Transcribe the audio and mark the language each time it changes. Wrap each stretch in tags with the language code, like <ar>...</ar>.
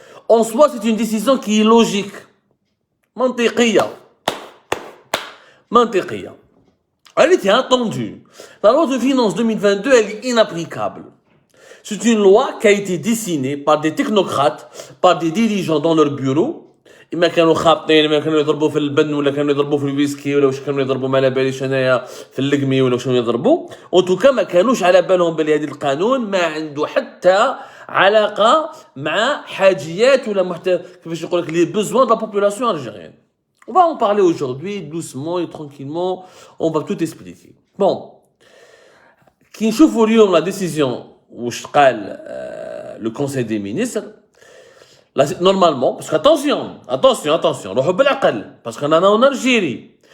<fr>En soi, c'est une décision qui est logique. Mantiqiya. Elle était attendue. La loi de finances 2022, elle est inapplicable. C'est une loi qui a été dessinée par des technocrates, par des dirigeants dans leur bureau.</fr> <ar>إما كانوا خابطين إما كانوا يضربوا في البن ولا كانوا يضربوا في الويسكي ولا واش كانوا يضربوا ما على باليش انايا في اللقمي ولا واش كانوا يضربوا</ar> <fr>en tout cas</fr> <ar>ما كانوش على بالهم بلي هذا القانون ما عنده حتى علاقه مع حاجيات ولا كيفاش نقول لك</ar> <fr>les besoins de la population algérienne. On va en parler aujourd'hui doucement et tranquillement, on va tout expliquer. Bon,</fr> <ar>كي نشوفوا اليوم</ar> <fr>la décision</fr> <ar>واش قال</ar> <fr>le conseil des ministres. Là, normalement, parce qu'attention, parce qu'on en a en Algérie.</fr>